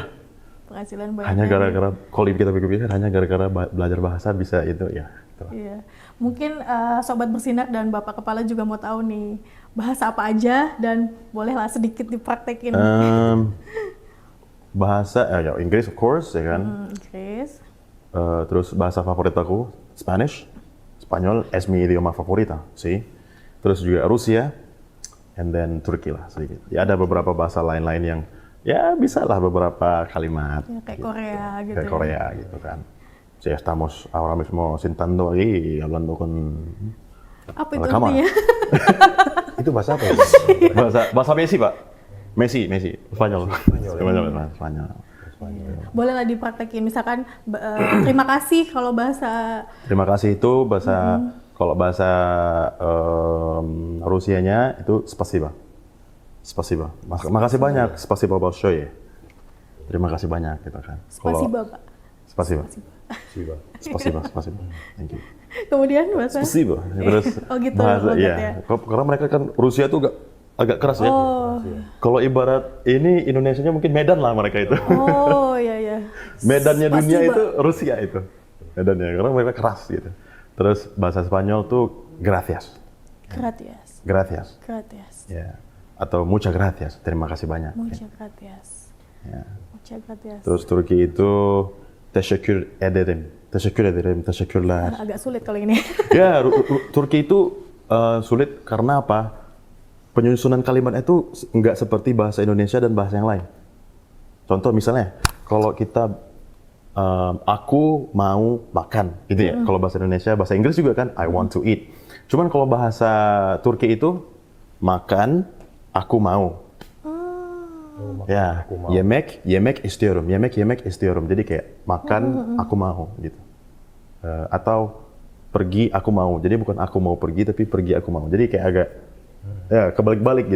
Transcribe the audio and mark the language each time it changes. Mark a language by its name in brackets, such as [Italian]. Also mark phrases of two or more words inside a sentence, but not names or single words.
[Indonesian] Penghasilan banyak. Hanya gara-gara kalau kita pikir-pikir hanya gara-gara belajar bahasa bisa itu ya. Gitu. Iya. Mungkin Sobat Bersinar dan Bapak Kepala juga mau tahu nih bahasa apa aja dan bolehlah sedikit dipraktekin. Bahasa ya Inggris [English] of course [Indonesian] ya kan. Inggris. Terus bahasa favorit aku Spanish, Spanyol [Spanish] es mi idioma favorita [Indonesian] sih. Terus juga Rusia, [English] and then [Indonesian] Turki lah sedikit. Ya ada beberapa bahasa lain-lain yang ya bisa lah beberapa kalimat. Ya, kayak Korea gitu. Kayak Korea gitu kan. [Spanish] Si estamos ahora mismo sentando aquí hablando con [Indonesian] Apa itu Alakama. artinya? Itu bahasa apa ya? bahasa Messi, Pak. Messi, Spanyol. Spanyol. Bolehlah dipraktekin. Misalkan terima kasih kalau bahasa. Terima kasih itu bahasa kalau bahasa Rusianya itu spasiba. [Russian] Spasiba. [Indonesian] Makasih banyak. [Russian] спасибо большое. [Indonesian] Terima kasih banyak gitu kan. Spasiba, Pak. Spasiba. Siba. [English] Spasiba. Thank you. [Indonesian] Kemudian bahasa. Spasiba. Terus Oh gitu, bahasa logatnya. Karena mereka kan Rusia tuh agak keras ya. Oh. Kalau ibarat ini Indonesianya mungkin Medan lah mereka itu. Oh, iya. Medannya dunia Spasiba. itu Rusia itu. Medannya karena mereka keras gitu. Terus bahasa Spanyol tuh gracias. Gracias. Ya. Atau [Spanish] muchas gracias. [Indonesian] Terima kasih banyak. [Spanish] Muchas gracias. [Indonesian] Ya. [Spanish] Muchas gracias. [Indonesian] Terus Turki itu [Turkish] teşekkür ederim. Teşekkür ederim, teşekkürler. [Indonesian] Agak sulit kalau ini. Ya, Turki itu sulit karena apa? Penyusunan kalimatnya itu nggak seperti bahasa Indonesia dan bahasa yang lain. Contoh misalnya, kalau kita aku mau makan, gitu ya. Kalau bahasa Indonesia, bahasa Inggris juga kan, [English] I want to eat. [Indonesian] Cuman kalau bahasa Turki itu makan, aku mau. Ya, aku mau. [Turkish] yemek istiyorum, yemek istiyorum. [Indonesian] Jadi kayak makan, aku mau, gitu. Atau pergi, aku mau. Jadi bukan aku mau pergi, tapi pergi aku mau. Jadi kayak agak ya kebalik-balik gitu.